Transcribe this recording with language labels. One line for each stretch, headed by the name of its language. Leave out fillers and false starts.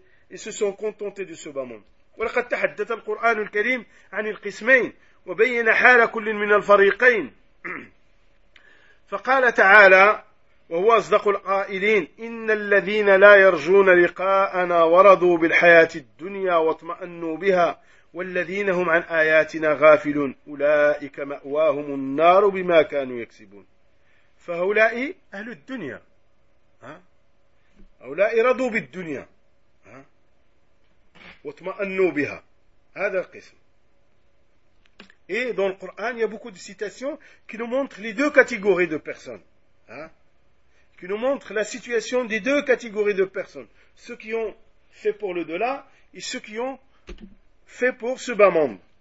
French: Ils se sont contentés de ce bas monde.
Arabic: ولقد تحدث القرآن الكريم عن القسمين وبين حال كل من الفريقين. فقال تعالى وهو أصدق القائلين إن الذين لا يرجون لقاءنا ورضوا بالحياة الدنيا واطمأنوا بها والذين هم عن آياتنا غافلون أولئك مأواهم النار بما كانوا يكسبون. فهؤلاء أهل الدنيا, هؤلاء رضوا بالدنيا واطمأنوا بها. هذا القسم.
French: Et dans le Coran, il y a beaucoup de citations qui nous montrent les deux catégories de personnes. qui nous montre la situation des deux catégories de personnes. Ceux qui ont fait pour le delà et ceux qui ont fait pour ce bas monde.